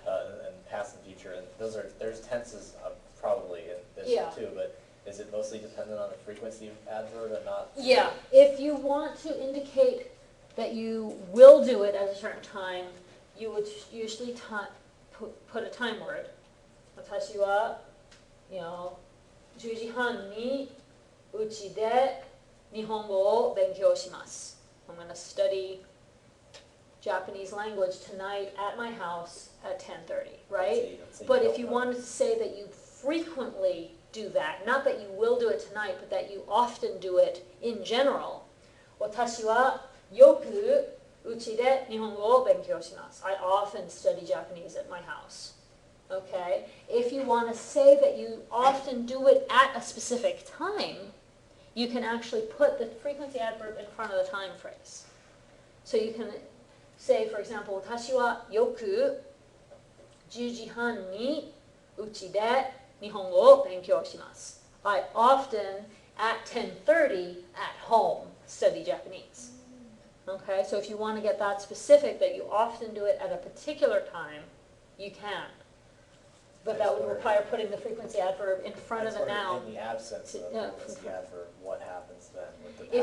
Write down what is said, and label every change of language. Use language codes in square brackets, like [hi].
[en] And past and future, and there's tenses probably in this Yeah. too, but is it mostly dependent on the frequency of adverb and not? Yeah, if you want to indicate that you will do it at a certain time, you would usually put a time word. [ja] 私は、10時半にうちで日本語を勉強します。 [en] I'm going to study Japanese language tonight at my house at 10:30, right? But if you wanted to say that you frequently do that, not that you will do it tonight, but that you often do it in general, [ja] 私はよくうちで日本語を勉強します。 [en] I often study Japanese at my house. Okay? If you want to say that you often do it at a specific time, you can actually put the frequency adverb in front of the time phrase. So you can say, for example, [ja] 私はよく10時半にうちで日本語を勉強します。 [en] I often, at 10:30, at home, study Japanese. Okay, so if you want to get that specific, that you often do it at a particular time, you can. But that would require putting the frequency adverb in front of the noun. In the absence of the frequency adverb, what happens then with the past?